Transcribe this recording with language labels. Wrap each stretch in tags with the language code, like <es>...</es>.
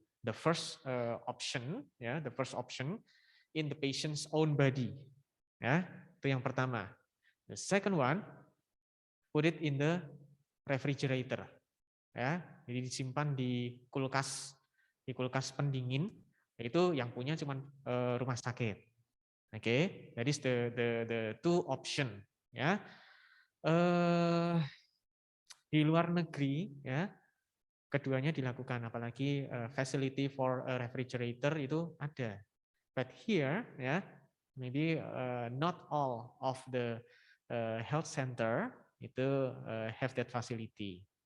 <en>The first option ya, the first option in the patient's own body.</en> <id>Ya, itu yang pertama.</id> <en>The second one, put it in the refrigerator.</en> <id>Ya, jadi disimpan di kulkas pendingin. Itu yang punya cuma rumah sakit.</id> <en>Oke, that is the two option.</en> <id>Ya, di luar negeri, ya, keduanya dilakukan, apalagi</id> <en>facility for a refrigerator</en> <id>itu ada.</id> <en>But here, ya, maybe not all of the health center itu have that facility.</en>